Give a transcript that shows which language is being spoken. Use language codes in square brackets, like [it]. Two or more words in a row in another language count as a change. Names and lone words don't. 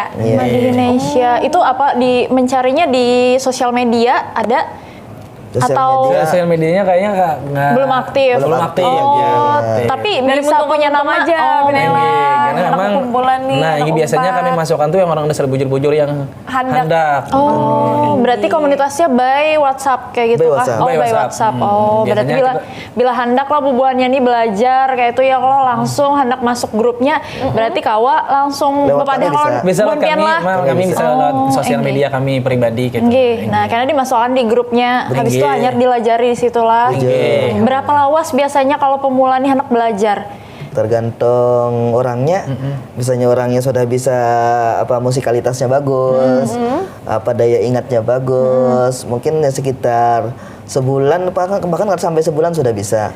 [id] Madihin Indonesia itu apa mencarinya di sosial media ada? Sosial medianya kayaknya nggak belum aktif. Tapi bisa punya nama aja. [bjn] Karena memang ini biasanya kami masukkan tuh yang orang dasar bujur-bujur yang handak. [id] Berarti komunitasnya by WhatsApp kayak gitu kah? By WhatsApp. [bjn] Berarti bila handak lah bubuhannya nih belajar kayak itu ya kalau langsung handak masuk grupnya berarti kawa langsung bepada [id] bisa lewat kami bisa lewat sosial media kami pribadi gitu. [bjn] Nah, karena dimasukkan di grupnya habis itu hanya dilajari di situ lah. Berapa lawas biasanya kalau pemula nih anak belajar? [id] Tergantung orangnya. Misalnya orangnya sudah bisa musikalitasnya bagus, daya ingatnya bagus, mungkin sekitar sebulan bahkan nggak sampai sebulan sudah bisa.